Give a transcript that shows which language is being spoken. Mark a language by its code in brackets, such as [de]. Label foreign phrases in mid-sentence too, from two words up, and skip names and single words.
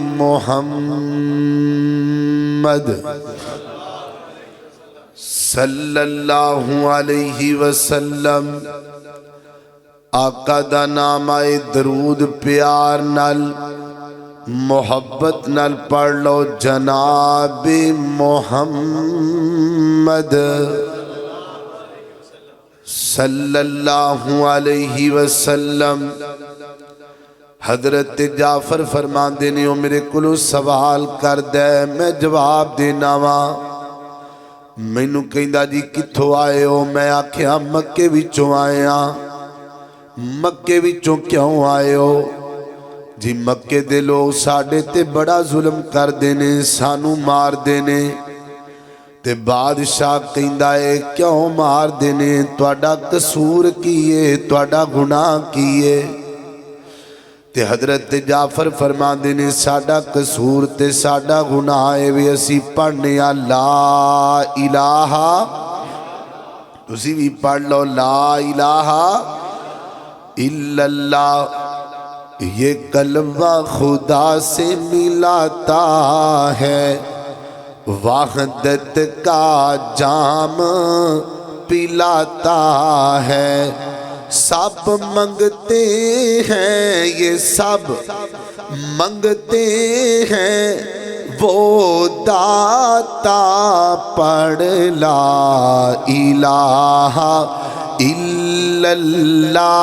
[pa] محمد [ar] صلی اللہ علیہ وسلم [pa] آقا دا نام آئے درود پیار نال محبت نال پڑھ لو، جناب محمد [ar] صلی اللہ علیہ وسلم [pa] حضرت جعفر فرماندے نے او میرے کولوں سوال کر دے میں جواب دینا وا مینوں کہندا جی کتھوں آئے ہو میں آکھیا مکے وچوں آئے ہاں مکے وچوں کیوں آئے ہو جی مکے دے لوگ ساڈے تے بڑا ظلم کر دینے سانو مار دینے تے بادشاہ کہندا ہے کیوں مار دینے تواڈا قصور کیے تواڈا گناہ کیے تے حضرت جعفر فرماندے نے ساڈا قصور تے ساڈا گناہ ہے وی اسی پڑھنے [ar] لا الہ [pa] تسی بھی پڑھ لو [ar] لا الہ الا اللہ [ur] یہ کلمہ خدا سے ملاتا ہے وحدت کا جام پلاتا ہے سب منگتے ہیں یہ سب منگتے ہیں وہ داتا پڑھ [ar] لا الہ الا اللہ